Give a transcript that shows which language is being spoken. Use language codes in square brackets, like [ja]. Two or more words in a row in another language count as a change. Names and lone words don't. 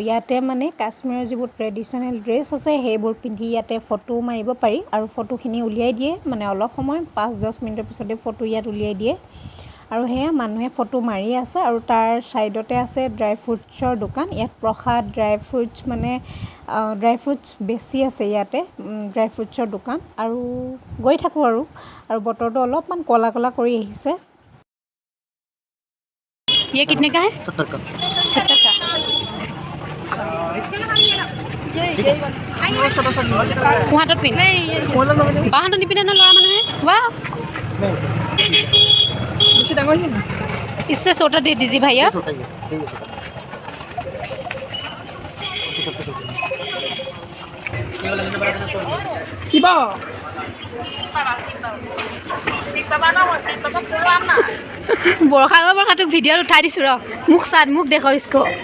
[as] ইয়াতে মানে কাশ্মীৰৰ যিবোৰ [en] traditional dress [as] আছে সেইবোৰ পিন্ধি ইয়াতে ফটো মাৰিব পাৰি আৰু ফটোখিনি উলিয়াই দিয়ে মানে অলপ সময় 5-10 মিনিটৰ পিছতে ফটো ইয়াত উলিয়াই দিয়ে আৰু সেয়া মানুহে ফটো মাৰি আছে আৰু তাৰ ছাইডতে আছে ড্ৰাই ফ্ৰুটছৰ দোকান। ইয়াত প্ৰসাদ [en] dry fruits [as] বেছি আছে ইয়াতে, ড্ৰাই ফ্ৰুটছৰ দোকান আৰু গৈ থাকোঁ আৰু বতৰটো অলপমান ক'লা ক'লা কৰি আহিছে। [hi] ये कितने का है? 70 का। 70 का। [as] কুঁহাটত পিন্ধ বাহঁত নিপিন্ধে ন ল'ৰা মানুহে। [hi] वाह इससे छोटा दे दीजिए भैया। [as] বৰষা তোক ভিডিঅ'ত উঠাই দিছোঁ ৰ, মোক [hi] देखो इसको।